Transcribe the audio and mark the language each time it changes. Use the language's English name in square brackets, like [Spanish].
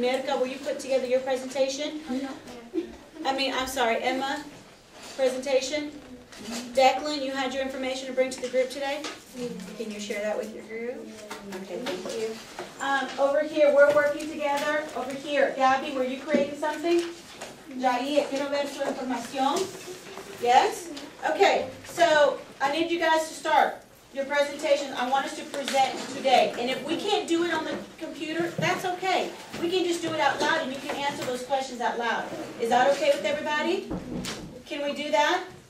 [English] Mirka, were you putting together your presentation? I'm sorry, Emma, presentation? Declan, you had your information to bring to the group today? Can you share that with your group? Okay, thank you. Over here, we're working together. Over here, Gabby, were you creating something? [Spanish] Jair, quiero ver su información. [English] Yes? Okay, so I need you guys to start your presentation. I want us to present today. And if we can't do it on the computer, that's okay. We can just do it out loud and you can answer those questions out loud. Is that okay with everybody? Can we do that?